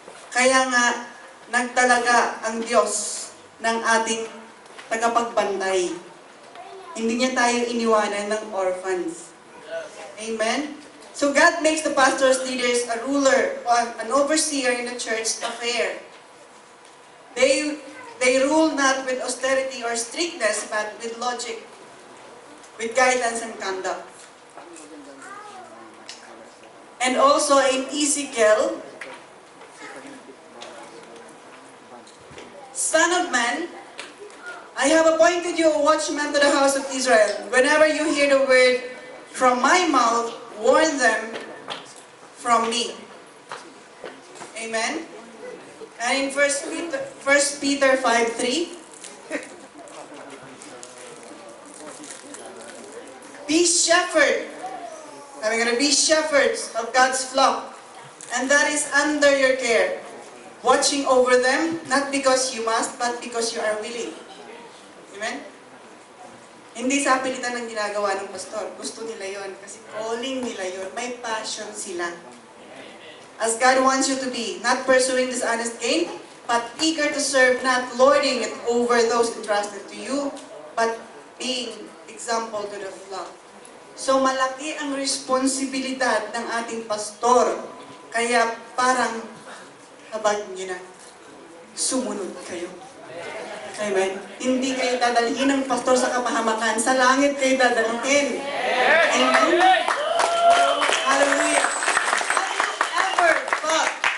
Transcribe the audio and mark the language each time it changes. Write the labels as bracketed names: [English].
[Filipino] Kaya nga, nagtalaga ang Diyos ng ating tagapagbantay. Hindi niya tayo iniwanan ng orphans. Amen? [English] So God makes the pastors, leaders, a ruler, or an overseer in the church affair. They rule not with austerity or strictness, but with logic, with guidance and conduct. And also in Ezekiel, "Son of man, I have appointed you a watchman to the house of Israel. Whenever you hear the word from my mouth, warn them from me." Amen? And in 1 Peter 5:3, "Be shepherd." We're going to be shepherds of God's flock, and that is under your care, watching over them, not because you must, but because you are willing. Amen? [Filipino] Hindi sa pilitan ng ginagawa ng pastor. Gusto nila yon kasi calling nila yon. May passion sila. [English] As God wants you to be, not pursuing dishonest gain, but eager to serve, not lording it over those entrusted to you, but being example to the flock. [Filipino] So malaki ang responsibilidad ng ating pastor. Kaya parang habag niyo na, sumunod kayo. Amen. Hindi kayo dadalhin ng pastor sa kapahamakan. Sa langit kayo dadalhin. Amen. Hallelujah. [English] Ever thought?